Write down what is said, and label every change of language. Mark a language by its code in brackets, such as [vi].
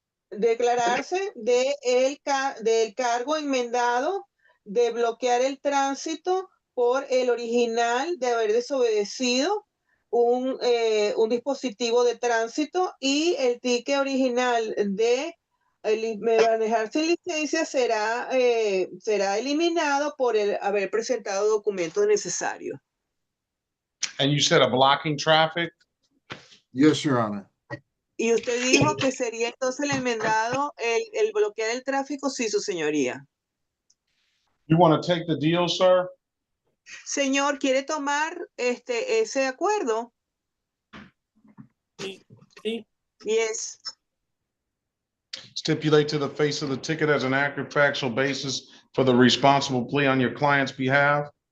[es] declararse del cargo enmendado de bloquear el tránsito por el original de haber desobedecido un dispositivo de tránsito, y el ticket original de manejar sin licencia será eliminado por el haber presentado documentos necesarios. [en] And you said a blocking traffic? Yes, Your Honor. [es] Y usted dijo que sería entonces el enmendado el bloquear el tráfico. Sí, su señoría. [en] You want to take the deal, sir? [es] Señor, ¿quiere tomar ese acuerdo? Sí. [en] Yes. Stipulate to the face of the ticket as an accurate factual basis for the responsible plea on your client's behalf?